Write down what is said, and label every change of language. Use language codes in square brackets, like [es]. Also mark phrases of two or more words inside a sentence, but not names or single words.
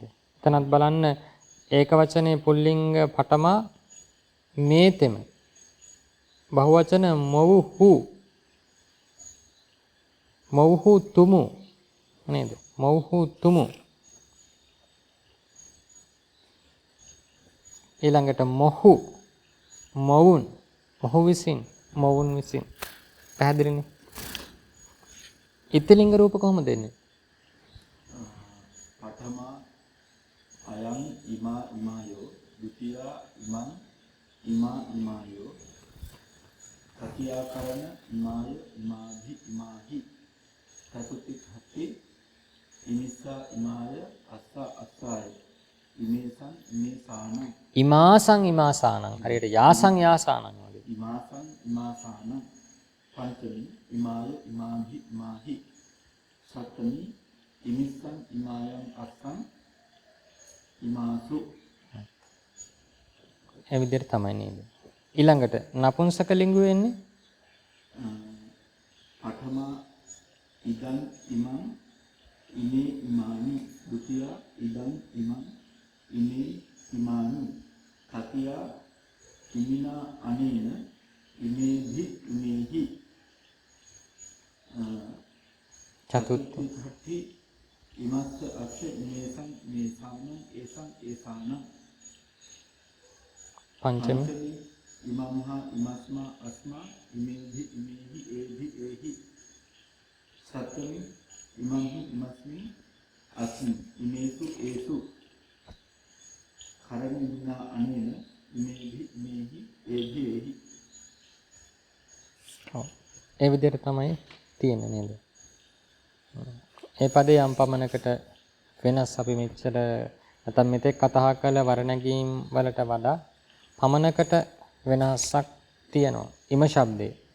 [si] එතනත් බලන්න ඒක වචනේ පුල්ලිංග පඨමා මේතෙම බහුවචන මව්හු තුමු නේද? මව්හු තුමු ඊළඟට මොහු මොවුන් මොහු විසින් මොවුන් විසින් පැහැදිලිනේ. ඉතිලිංග රූප කොහොමද දෙන්නේ? [pi] පඨමා අයං ඉමා ඉමායෝ ဒ ුතියා ඉමං ඉමා ඉමායෝ තතියා කරණ ඉමාය ඉමාභි ඉමාහි චතුත්ථි ඨට්ඨි ඉමිස්සා ඉමාය අස්සා අස්සාය ඉමේසං ඉමේසාන ඉමාසං ඉමාසානං හරියට යාසං යාසානං වගේ ඉමාසං ඉමාසාන පංචමි ඉමාය ඉමාභි ඉමාහි සප්තමි ඉමිස්සං ඉමායං අස්සං ඉමාසු. [si] ඒ විදිහට තමයි නේද? ඊළඟට නපුංසක ලිංගු වෙන්නේ [pi] පඨමා ඉදං ඉමං ඉමේ ඉමානි ဒ ුතියා ඉදං ඉමං ඉමේ ඉමානි තතියා ඉමිනා අනේන ඉමේහි ඉමේහි චතුත්ථි ඨට්ඨි ඉමස්ස අස්ස ඉමේසං ඉමේසාන ඒසං ඒසාන පංචමි ඉමම්හා ඉමස්මා අස්මා ඉමේහි ඉමේහි ඒහි ඒහි සප්තමි ඉමම්හි ඉමස්මින් අස්මි ඉමේසු ඒසු කරණ ඉමිනා අනේන ඉමේහි ඉමේහි ඒහි ඒහි. [si] ඔව් ඒ විදිහට තමයි තියෙන්නේ නේද? ඒ පදේ යම් පමණකට වෙනස් අපි මෙච්චර නැත්නම් මෙතෙක් කතා කළ වර්ණගීම් වලට වඩා පමණකට වෙනසක් තියෙනවා ඉම ශබ්දේ.